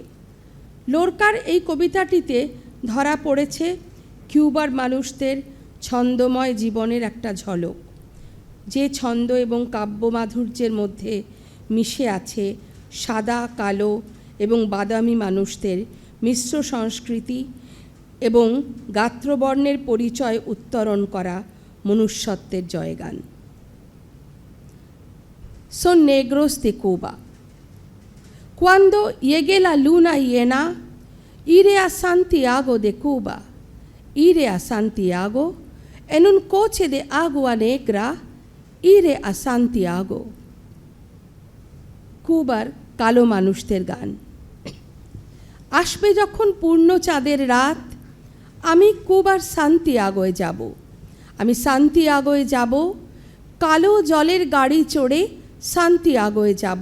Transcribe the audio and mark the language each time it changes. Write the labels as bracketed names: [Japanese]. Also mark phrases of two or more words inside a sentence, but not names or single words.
[Bangla] লোরকার এই কবিতাটিতে ধরা পড়েছে কিউবার মানুষদের ছন্দময় জীবনের একটা ঝলক, যে ছন্দ এবং কাব্যমাধুর্যের মধ্যে মিশে আছে সাদা, কালো এবং বাদামি মানুষদের মিশ্র সংস্কৃতি এবং গাত্রবর্ণের পরিচয় উত্তরণ করা মনুষ্যত্বের জয়গান। [Spanish] Son negros de Cuba. Cuando llegue la luna llena, iré a Santiago de Cuba. Iré a Santiago en un coche de agua negra. Iré a Santiago. [Bangla] কুবার কালো মানুষদের গান। আসবে যখন পূর্ণ চাঁদের রাত, আমি কুবার সান্তিয়াগোয় যাব। আমি সান্তিয়াগোয় যাব, কালো জলের গাড়ি চড়ে সান্তিয়াগোয় যাব।